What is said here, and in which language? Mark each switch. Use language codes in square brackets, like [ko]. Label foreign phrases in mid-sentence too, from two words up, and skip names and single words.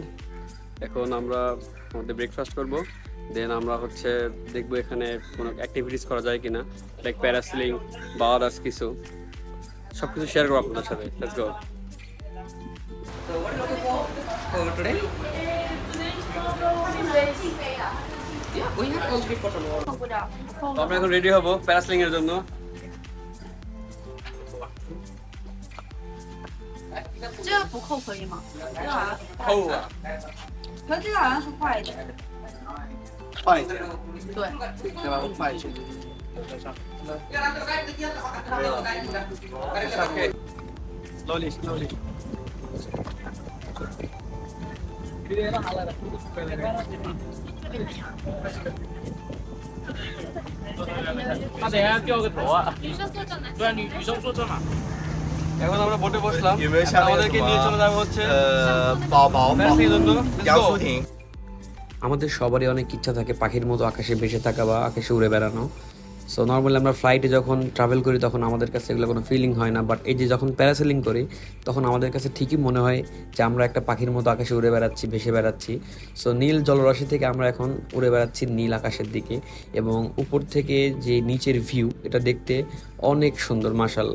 [bn] এখন আমরা আমাদের ব্রেকফাস্ট করব, দেন আমরা হচ্ছে দেখবো এখানে কোনো অ্যাক্টিভিটিস করা যায় কিনা, [en] like parasailing [bn] বা আদার্স কিছু, সব কিছু শেয়ার করবো আপনাদের সাথে। [en] let's go. [bn] আমরা এখন রেডি হব প্যারাসিলিং এর জন্য। [zh] 这个不扣可以吗？扣啊，可这个好像是坏的。快一点，对，对吧？快一点。 [en] Slowly. [bn] এখন আমরা বোটে বসলাম, [zh] 有没有像那个 [bn] আমাদেরকে [zh] 什 [bn] নিয়ে চলে [zh] 么 [bn] যাবে হচ্ছে [zh] 宝宝 [bn] প্যারাসিলিং এর জন্য। Let's [zh] 杨 [en] go. [zh] 淑婷？ [bn] আমাদের সবারই অনেক ইচ্ছা থাকে পাখির মতো আকাশে ভেসে থাকা বা আকাশে উড়ে বেড়ানো, [en] so normally [bn] আমরা ফ্লাইটে যখন ট্রাভেল করি তখন আমাদের কাছে এগুলো কোনো ফিলিং হয় না, বাট এই যে যখন প্যারাসেলিং করি তখন আমাদের কাছে ঠিকই মনে হয় যে আমরা একটা পাখির মতো আকাশে উড়ে বেড়াচ্ছি, ভেসে বেড়াচ্ছি। সো নীল জলরাশি থেকে আমরা এখন উড়ে বেড়াচ্ছি নীল আকাশের দিকে, এবং উপর থেকে যে নিচের ভিউ এটা দেখতে অনেক সুন্দর মাশাল্লাহ।